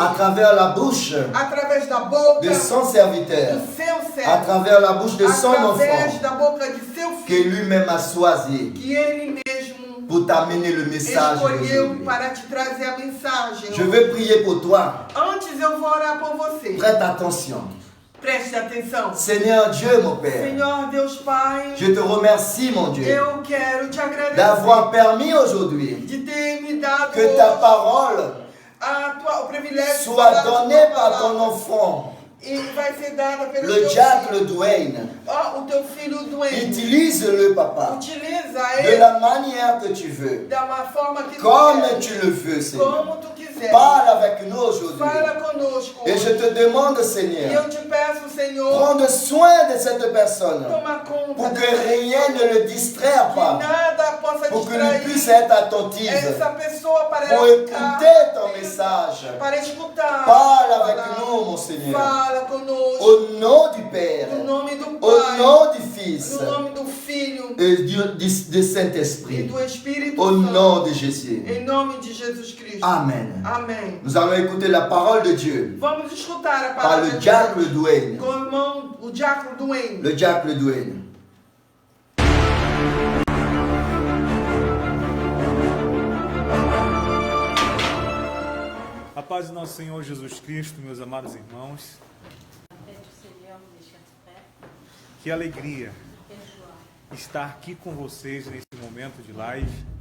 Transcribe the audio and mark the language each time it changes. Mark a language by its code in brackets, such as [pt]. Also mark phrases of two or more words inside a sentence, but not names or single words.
[fr] À travers la bouche [pt] Através da boca [fr] de son serviteur. [pt] do seu [fr] À [pt] servo, [fr] travers la bouche de son [pt] através [fr] enfant. [pt] da boca de seu [fr] Que [pt] filho, [fr] lui-même a choisi [pt] que ele mesmo [fr] pour t'amener le message [pt] escolheu [fr] d'aujourd'hui. [pt] para te trazer a mensagem. [fr] Je veux prier pour toi. [pt] Antes eu vou orar por você. [fr] Prête attention. [pt] Preste atenção. [fr] Seigneur Dieu, mon Père, [pt] Senhor Deus Pai, [fr] je te remercie, mon Dieu, [pt] eu quero te agradecer [fr] d'avoir permis aujourd'hui [pt] de ter me dado [fr] que ta [pt] hoje [fr] parole [pt] o privilégio de [fr] soit [pt] falar de [fr] donnée [pt] tua [fr] par ton [pt] palavra. [fr] enfant, [pt] E vai ser dada pelo [fr] le [pt] teu [fr] diacre [pt] filho. [fr] Dwayne. [pt] O teu filho doente. [fr] Utilise-le, papa, [pt] Utiliza [fr] de [pt] ele [fr] la manière que tu veux, [pt] da uma forma que [fr] comme [pt] tu [fr] tu [pt] quer, [fr] le veux, Seigneur. [pt] como tu quiser. [fr] Parle avec nous aujourd'hui. [pt] Fala conosco. [fr] Et je te demande, [pt] E [fr] Seigneur, [pt] eu te peço, Senhor, [fr] prends soin de cette personne [pt] toma conta [fr] pour que [pt] dessa [fr] rien [pt] pessoa, [fr] ne le distraie [pt] que [fr] pas, [pt] nada possa [fr] pour que lui [pt] distrair [fr] puisse être attentive, [pt] essa pessoa para [fr] pour [pt] ela ficar [fr] écouter ton message. [pt] para escutar. [fr] Parle [pt] a [fr] avec [pt] palavra. [fr] nous, mon Seigneur. [pt] Fala conosco. [fr] Au nom du Père, [pt] No nome do [fr] au [pt] Pai, [fr] nom du Fils [pt] no nome do Filho [fr] et du [pt] e [fr] Saint-Esprit. [pt] do Espírito [fr] Au [pt] Santo. [fr] nom de Jésus. [pt] Em nome de Jesus Cristo. [fr] Amen. [pt] Amém. [fr] Nous allons écouter la parole de Dieu [pt] Vamos escutar a [fr] par [pt] palavra [fr] le [pt] de [fr] diacre [pt] Deus [fr] Dwayne. [pt] com o irmão, o diácono Duane. [fr] Le diacre Dwayne. [pt] A paz do nosso Senhor Jesus Cristo, meus amados irmãos. Que alegria estar aqui com vocês nesse momento de live.